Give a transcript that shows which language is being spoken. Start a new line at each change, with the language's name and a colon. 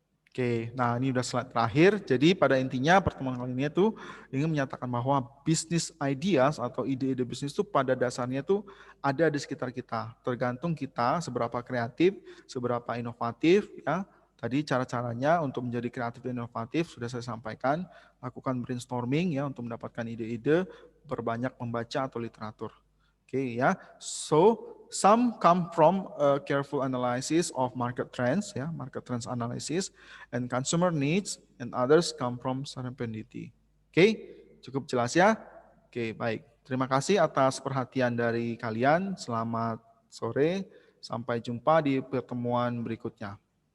Indonesian: Oke, nah ini udah slide terakhir. Jadi pada intinya pertemuan kali ini itu ingin menyatakan bahwa bisnis ideas atau ide-ide bisnis itu pada dasarnya itu ada di sekitar kita. Tergantung kita seberapa kreatif, seberapa inovatif ya. Tadi cara-caranya untuk menjadi kreatif dan inovatif sudah saya sampaikan. Lakukan brainstorming ya untuk mendapatkan ide-ide, berbanyak membaca atau literatur. Oke ya.
English: So some come from a careful analysis of market trends ya, market trends analysis and consumer needs, and others come from serendipity.
Indonesian: Oke, cukup jelas ya? Oke, baik. Terima kasih atas perhatian dari kalian. Selamat sore. Sampai jumpa di pertemuan berikutnya.